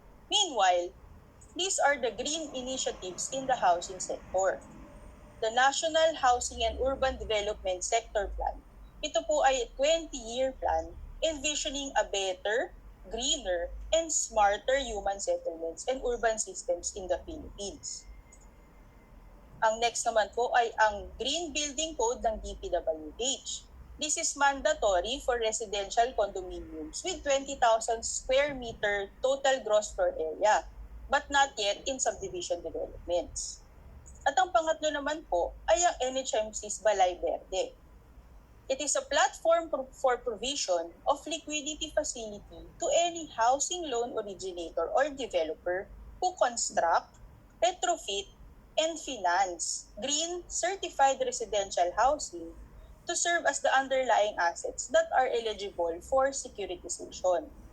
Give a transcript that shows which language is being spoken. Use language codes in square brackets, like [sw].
[en] Meanwhile, these are the green initiatives in the housing sector. The National Housing and Urban Development Sector Plan, [tl] ito po ay [en] a 20-year plan envisioning a better, greener, and smarter human settlements and urban systems in the Philippines. [tl] Ang next naman po ay ang Green Building Code ng DPWH. [en] This is mandatory for residential condominiums with 20,000 square meter total gross floor area, but not yet in subdivision developments. [tl] At ang pangatlo naman po ay ang NHMC's Balay Verde. [en] It is a platform for provision of liquidity facility to any housing loan originator or developer who construct, retrofit, and finance green certified residential housing to serve as the underlying assets that are eligible for securitization.